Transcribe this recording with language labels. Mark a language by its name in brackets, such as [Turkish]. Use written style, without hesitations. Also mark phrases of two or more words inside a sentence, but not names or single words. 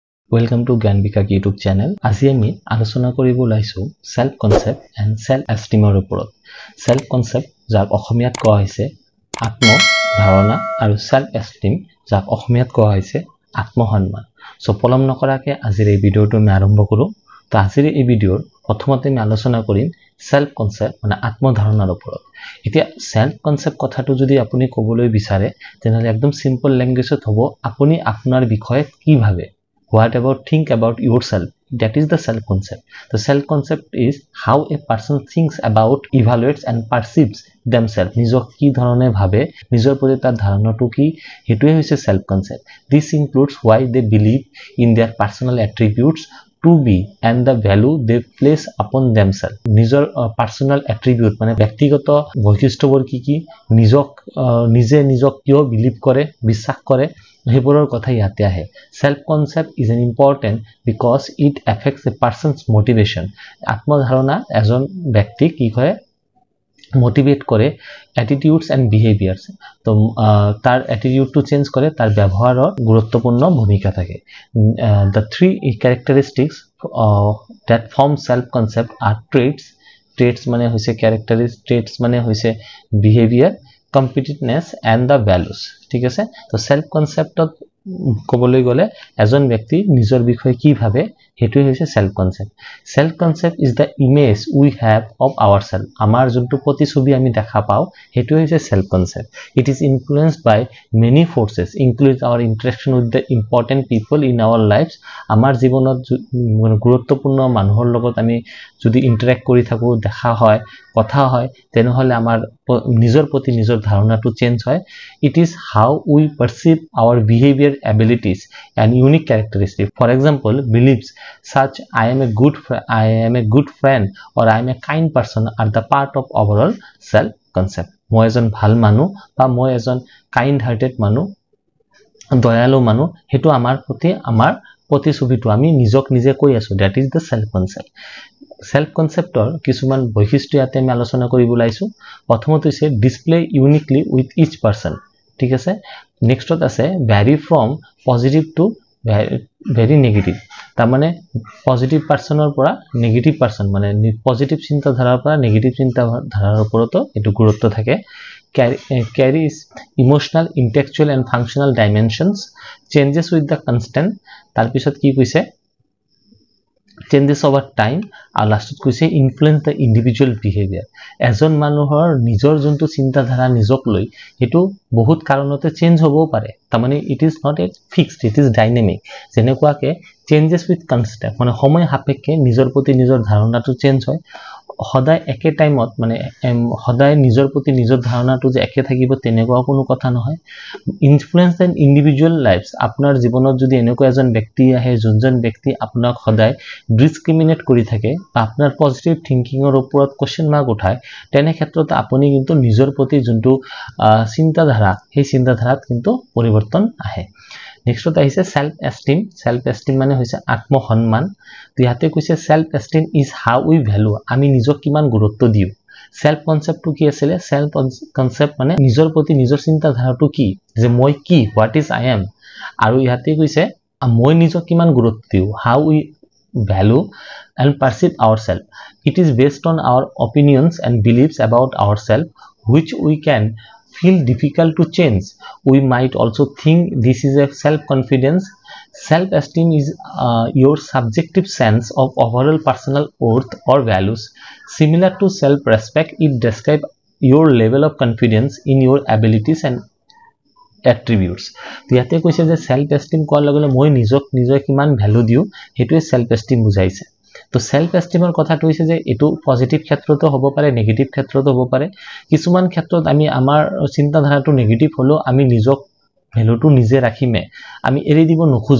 [English] Welcome to Gyan Bikak YouTube channel. [Assamese] আজি আমি আলোচনা কৰিব লাইছো [English] self concept and self esteem [Assamese] ৰ ওপৰত। [English] Self concept [Assamese] যাক অসমীয়াত কোৱা হৈছে আত্ম ধাৰণা আৰু [English] self esteem [Assamese] যাক অসমীয়াত কোৱা হৈছে আত্মসন্মান। সো পলম নকৰাকে আজিৰ এই ভিডিওটো আমি আৰম্ভ কৰো। তো আজিৰ এই ভিডিওৰ প্ৰথমতে আমি আলোচনা কৰিম [English] self concept [Assamese] মানে আত্ম ধাৰণাৰ ওপৰত। এতিয়া [English] self concept [Assamese] কথাটো যদি আপুনি ক'বলৈ বিচাৰে তেনেহলে একদম [English] simple language [Assamese] হ'ব আপুনি আপোনাৰ বিষয়ে কি ভাবে। [English] What about think about yourself? That is the self concept. The self concept is how a person thinks about, evaluates and perceives themselves. [Assamese] নিজক কি ধৰণে ভাবে, নিজৰ প্ৰতি তাৰ ধাৰণাটো কি, হেতুৱে হৈছে [English] self concept. This includes why they believe in their personal attributes to be and the value they place upon themselves. [Assamese] নিজৰ [English] personal attribute [Assamese] মানে ব্যক্তিগত বৈশিষ্ট্যবোৰ কি নিজক কিয় বিলিভ কৰে, বিশ্বাস কৰে, হেবোৰৰ কথা ইয়াতে আহে। [English] Self concept is an important because it affects a person's motivation. [Assamese] আত্মধাৰণা এজন ব্যক্তি কি কৰে মোটিভেট কৰে [English] attitudes and behaviors. [Assamese] তো তার [English] attitude to change [Assamese] করে, তার ব্যবহাৰৰ গুৰুত্বপূৰ্ণ ভূমিকা থাকে। [English] The three characteristics that form self concept are traits [Assamese] মানে হৈছে [English] characteristics, traits [Assamese] মানে হৈছে [English] behavior, competitiveness and the values. [Assamese] ঠিক আছে। তো [English] self conceptত [Assamese] ক'বলৈ গলে এজন ব্যক্তি নিজৰ বিষয়ে কি ভাবে হেতুই হৈছে [English] self concept. Self concept is the image we have of ourselves. [Assamese] আমাৰ যোনটো প্ৰতিছবি আমি দেখা পাও হেতুই হৈছে [English] self concept. It is influenced by many forces, includes our interaction with the important people in our lives. [Assamese] আমাৰ জীৱনত গুৰুত্বপূৰ্ণ মানুহৰ লগত আমি যদি ইন্টাৰেক্ট কৰি থাকো, দেখা হয়, কথা হয়, তেনেহলে আমাৰ নিজৰ প্ৰতি নিজৰ ধাৰণাটো চেঞ্জ হয়। [English] It is how we perceive our behavior, abilities and unique characteristics. For example, beliefs such I am a good friend or I am a kind person are the part of overall self concept. [Assamese] মই এজন ভাল মানুহ বা মই এজন [English] kind hearted [Assamese] মানুহ, দয়ালু মানুহ, হেতু আমাৰ প্ৰতি আমাৰ প্ৰতিছবিটো আমি নিজক নিজে কৈ আছো। [English] That is the self concept. [Assamese] Self conceptor কিছুমান বৈশিষ্ট্য ইয়াতে আমি আলোচনা কৰিব লাইছো। প্ৰথমতে হৈছে [English] display uniquely with each person. [Assamese] ঠিক আছে। নেক্সটত আছে [English] vary from positive to very negative. [Assamese] তাৰ মানে [English] positive person [Assamese] পৰা [English] negative person [Assamese] মানে পজিটিভ চিন্তাধাৰাৰ পৰা নেগেটিভ চিন্তাধাৰাৰ ওপৰতো এটো গুৰুত্ব থাকে। [English] carries emotional, intellectual and functional dimensions, changes with the constant. [Assamese] তাৰ পিছত কি কৈছে [English] changes over time, [Assamese] আৰু লাষ্টত কৈছে [English] influence the individual behavior. [Assamese] এজন মানুহৰ নিজৰ যোনটো চিন্তাধাৰা নিজক লৈ হেতু বহুত কাৰণতে চেঞ্জ হ'বও পাৰে। তাৰ মানে [English] it is not a fixed, it is dynamic. [Assamese] যেনেকুৱাকে [English] changes with constant [Assamese] মানে সময় সাপেক্ষে নিজৰ প্ৰতি নিজৰ ধাৰণাটো চেঞ্জ হয়। সদায় একে টাইমত মানে সদায় নিজৰ প্ৰতি নিজৰ ধাৰণাটো যে একে থাকিব তেনেকুৱা কোনো কথা নহয়। [English] influence an individual lives, [Assamese] আপোনাৰ জীৱনত যদি এনেকুৱা এজন ব্যক্তি আহে যোনজন ব্যক্তি আপোনাক সদায় ডিসক্রিমিনেট কৰি থাকে বা আপোনাৰ [English] positive thinking [Assamese] ওপৰত [English] question mark [Assamese] উঠায়, তেনে ক্ষেত্ৰত আপুনি কিন্তু নিজৰ প্ৰতি যোনটো চিন্তাধাৰা সেই চিন্তাধাৰাত কিন্তু পৰিৱৰ্তন আহে। নেক্সটত আহিছে [English] self esteem. self esteem [Assamese] মানে হৈছে আত্মসন্মান। তো ইয়াতে কৈছে [English] self esteem is how we value, [Assamese] আমি নিজক কিমান গুৰুত্ব দিও। [English] self concept [Assamese] কি আছিল? [English] self concept [Assamese] মানে নিজৰ প্ৰতি নিজৰ চিন্তাধাৰাটো কি, যে মই কি, [English] what is I am. [Assamese] আৰু ইয়াতে কৈছে মই নিজক কিমান গুৰুত্ব দিও, [English] how we value and perceive ourselves. It is based on our opinions and beliefs about ourselves, which we can feel difficult to change. We might also think this is a self-confidence. Self-esteem is your subjective sense of overall personal worth or values. Similar to self-respect, it describes your level of confidence in your abilities and attributes. [Assamese] তো ইয়াতে কৈছে যে [English] self esteem [Assamese] কোৱাৰ লগে লগে মই নিজক কিমান ভ্যালু দিও হেতুৱে [English] self esteem [Assamese] বুজাইছে। তো [English] self esteem [Assamese] কথাটো হৈছে যে এটো পজিটিভ ক্ষেত্ৰতো হ'ব পাৰে, নেগেটিভ ক্ষেত্ৰতো হ'ব পাৰে। কিছুমান ক্ষেত্ৰত আমি আমাৰ চিন্তাধাৰাটো নেগেটিভ হলো আমি নিজক ভ্যালুটো নিজে ৰাখিমে, আমি এৰি দিব নোখোজো।